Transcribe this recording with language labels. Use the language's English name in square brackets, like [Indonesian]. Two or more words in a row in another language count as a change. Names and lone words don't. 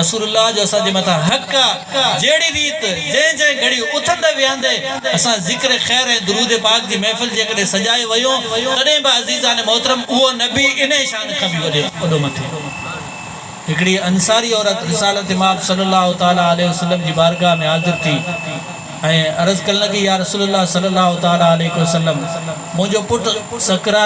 [Sindhi] रसूलुल्लाह जो असांजे मथां हक़ आहे। जहिड़ी रीत जंहिं घड़ी उथंदे विहंदे असां ज़िक्र ख़ैर ऐं दुरूद पाक जी महफ़िल जेकॾहिं सजाए वयूं तॾहिं बि अज़ीज़ान मोहतरम उहो नबी इन शान खां बि वॾो मथे। हिकिड़ी अंसारी औरत रिसालत माब [Arabic] صلى الله تعالى عليه وسلم [Sindhi] जी बारगाह में हाज़िर थी ऐं अर्ज़ करण लगी, [Arabic] يا رسول الله صلى الله تعالى عليه وسلم [Sindhi] मुंहिंजो पुटु सकरात